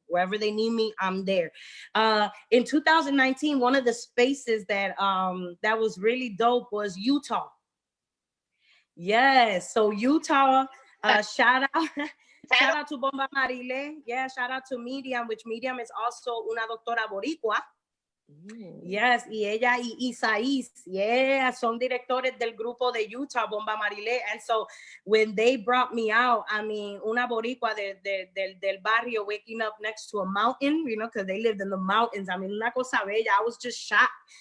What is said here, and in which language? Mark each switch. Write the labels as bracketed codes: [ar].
[en] Wherever they need me, I'm there. In 2019, one of the spaces that was really dope was Utah. Yes, so Utah, shout out to Bomba Marile. Yeah, shout out to Medium, which Medium is also [es] una doctora boricua. Yes, y ella y Isaís, son directores del grupo de Utah, Bomba Marile. [en] And so when they brought me out, I mean, [es] una boricua del barrio [en] waking up next to a mountain, because they lived in the mountains. I mean, [es] una cosa bella. [en] I was just shocked.